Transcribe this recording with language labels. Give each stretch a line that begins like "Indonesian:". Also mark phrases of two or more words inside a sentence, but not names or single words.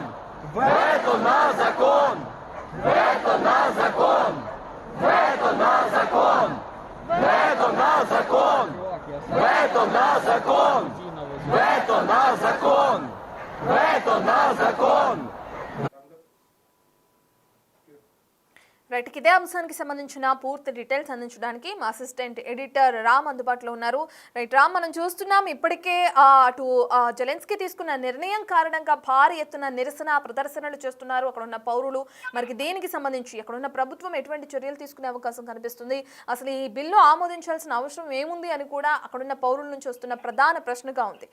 Macedonian: Вето на закон! Вето на закон! Вето на закон! Вето на закон! Вето на закон! Вето на закон! Вето на закон!
Telugu: రైట్, ఇదే అంశానికి సంబంధించిన పూర్తి డీటెయిల్స్ అందించడానికి మా అసిస్టెంట్ ఎడిటర్ రామ్ అందుబాటులో ఉన్నారు. రైట్ రామ్, మనం చూస్తున్నాం ఇప్పటికే అటు జెలెన్స్కీ తీసుకున్న నిర్ణయం కారణంగా భారీ ఎత్తున నిరసన ప్రదర్శనలు చేస్తున్నారు అక్కడ ఉన్న పౌరులు. మరి దీనికి సంబంధించి అక్కడ ఉన్న ప్రభుత్వం ఎటువంటి చర్యలు తీసుకునే అవకాశం కనిపిస్తుంది, అసలు ఈ బిల్లు ఆమోదించాల్సిన అవసరం ఏముంది అని కూడా అక్కడున్న పౌరుల నుంచి వస్తున్న ప్రధాన ప్రశ్నగా ఉంది.